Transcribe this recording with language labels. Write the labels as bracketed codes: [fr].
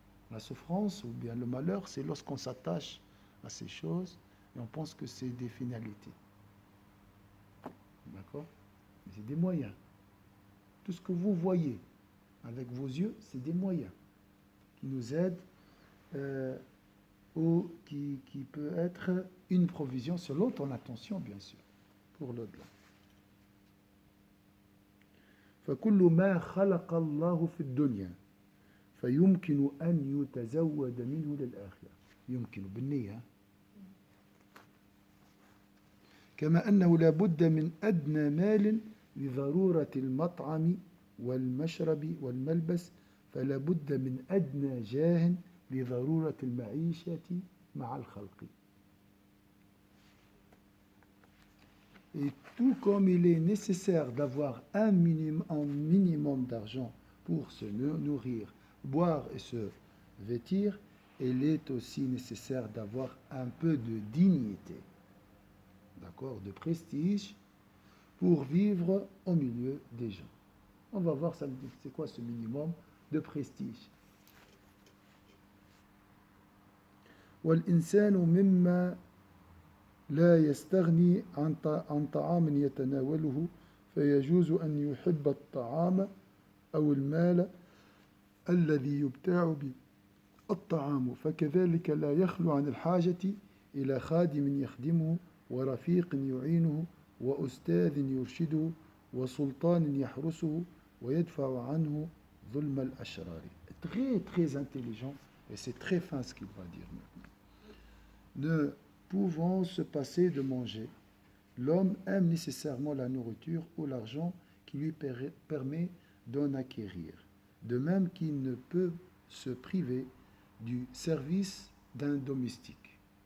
[fr] La souffrance ou bien le malheur, c'est lorsqu'on s'attache à ces choses et on pense que c'est des finalités. D'accord? Mais c'est des moyens. Tout ce que vous voyez avec vos yeux, c'est des moyens qui nous aident ou qui peut être une provision selon ton attention, bien sûr, pour l'au-delà. [ar] فكل ما خلق الله في الدنيا فيمكن أن يتزود منه للآخرة. يمكن بالنية. كما أنه لا بد من أدنى مال لضرورة المطعم والمشرب والملبس فلا بد من أدنى جاه لضرورة المعيشة مع الخلق. [fr] Et tout comme il est nécessaire d'avoir un minimum d'argent pour se nourrir, boire et se vêtir, il est aussi nécessaire d'avoir un peu de dignité, d'accord, de prestige, pour vivre au milieu des gens. On va voir ça, c'est quoi ce minimum de prestige. [ar] والإنسان مما لا يستغني عن طعام يتناوله فيجوز أن يحب الطعام أو المال الذي يبتاع به الطعام فكذلك لا يخلو عن الحاجة إلى خادم يخدمه ورفيق يعينه وأستاذ يرشده وسلطان يحرسه ويدفع عنه ظلم الأشرار. [fr] Très très intelligent et c'est très fin ce qu'il va dire maintenant. Ne pouvant se passer de manger, l'homme aime nécessairement la nourriture ou l'argent qui lui permet d'en acquérir, de même qu'il ne peut se priver du service d'un domestique.